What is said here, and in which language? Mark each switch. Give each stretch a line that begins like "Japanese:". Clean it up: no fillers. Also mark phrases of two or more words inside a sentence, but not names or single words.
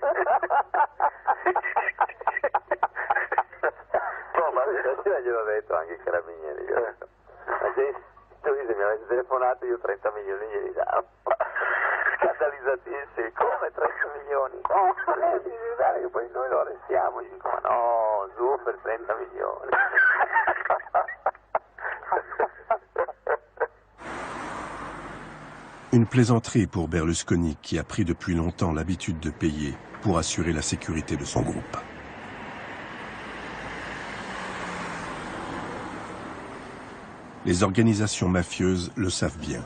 Italian: No, ma stasera gliel'ho detto anche ai carabinieri. Ma se mi avesse telefonato io 30 milioni glieli davo. Scandalizzatissimi, come 30 milioni? Che poi noi lo arrestiamo. Io dico, ma no, giù per 30 milioni.
French: Une plaisanterie pour Berlusconi qui a pris depuis longtemps l'habitude de payer pour assurer la sécurité de son groupe. Les organisations mafieuses le savent bien.